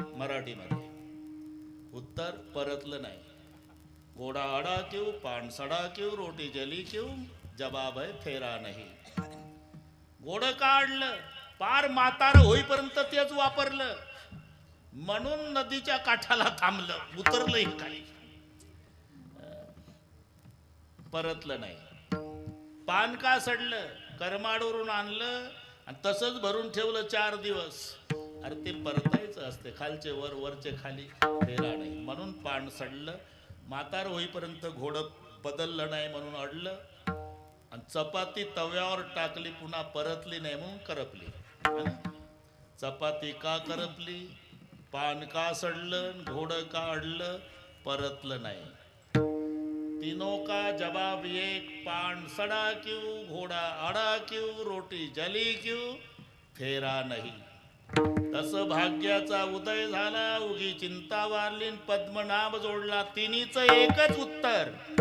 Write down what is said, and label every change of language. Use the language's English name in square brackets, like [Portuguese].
[Marathi] मराठीमध्ये उत्तर परतलं नाही. [Hindi] घोडा अडा क्यों, पान सडा क्यों, रोटी जली क्यों, जवाब है फेरा नहीं. [Marathi] घोडं का अडलं, पार म्हातार होईपर्यंत तेच वापरलं, म्हणून नदीच्या काठाला थांबलं, उतरलंही काही, परतलं नाही. पान का सडलं, करमाडवरून आणलं आणि तसंच भरून ठेवलं 4 दिवस. अरे ते परतायचं असते, खालचे वर, वरचे खाली, फेरा नाही. म्हणून पान सडलं. म्हातार होईपर्यंत घोडं बदललं नाही म्हणून अडलं, आणि चपाती तव्यावर टाकली पुन्हा परतली नाही म्हणून करपली. चपाती का करपली, पान का सडलं, घोडं का अडलं, परतलं नाही. [Hindi] तीनों का जवाब एक, पान सड़ा क्यों, घोडा आडा क्यों, रोटी जली क्यों, [Marathi] फेरा नाही. तसं भाग्याचा उदय झाला, उगी चिंता वारली, पद्मनाभ जोडला, तिन्हीच एकच उत्तर.